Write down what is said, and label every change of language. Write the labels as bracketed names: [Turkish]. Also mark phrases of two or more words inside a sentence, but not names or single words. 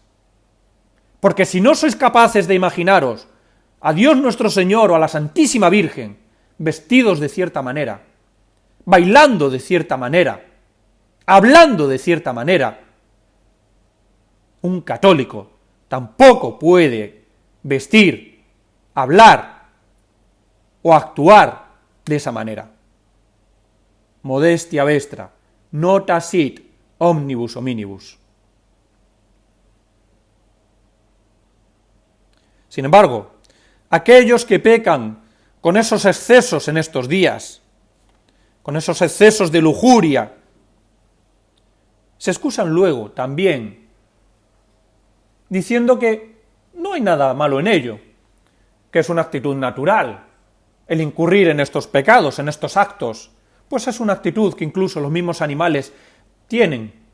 [Spanish] Porque si no sois capaces de imaginaros a Dios nuestro Señor o a la Santísima Virgen vestidos de cierta manera, bailando de cierta manera, hablando de cierta manera, un católico tampoco puede vestir, hablar o actuar de esa manera. [Latin] Modestia vestra, nota sit omnibus hominibus. [Spanish] Sin embargo, aquellos que pecan con esos excesos en estos días, con esos excesos de lujuria, se excusan luego también diciendo que no hay nada malo en ello, que es una actitud natural, el incurrir en estos pecados, en estos actos, pues es una actitud que incluso los mismos animales tienen.